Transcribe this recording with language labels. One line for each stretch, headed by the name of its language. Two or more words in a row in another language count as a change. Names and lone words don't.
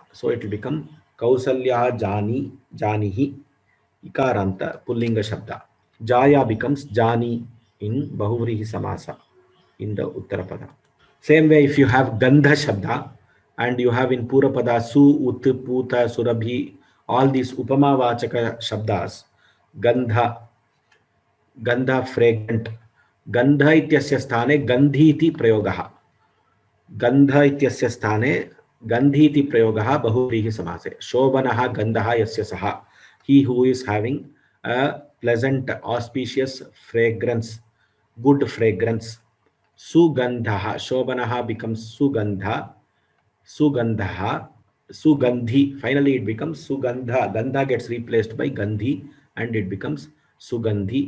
English: So it will become
Sanskrit: Kausalya Jani Janihi. Ikaranta Pullinga Shabda.
English: Jaya becomes Jani in
Sanskrit: Bahuvrihi Samasa
English: in the Uttarapada. Same way, if you have
Sanskrit: Gandha Shabda
English: and you have in
Sanskrit: Purapada Su, Ut, Puta, Surabhi,
English: all these
Sanskrit: Upama Vachaka Shabdas, Gandha, Gandha fragrant, Gandha ityasya sthane Gandhi iti prayogaha. Gandha ityasya sthane Gandhi iti prayogaha Bahuvrihi Samase. Shobanaha Gandhaha yasya saha.
English: He who is having a pleasant, auspicious fragrance, good fragrance.
Sanskrit: Sugandha, Shobanaha becomes Sugandha, Sugandha, Sugandhi.
English: Finally, it becomes Sugandha. Gandha gets replaced by Gandhi and it becomes Sugandhi.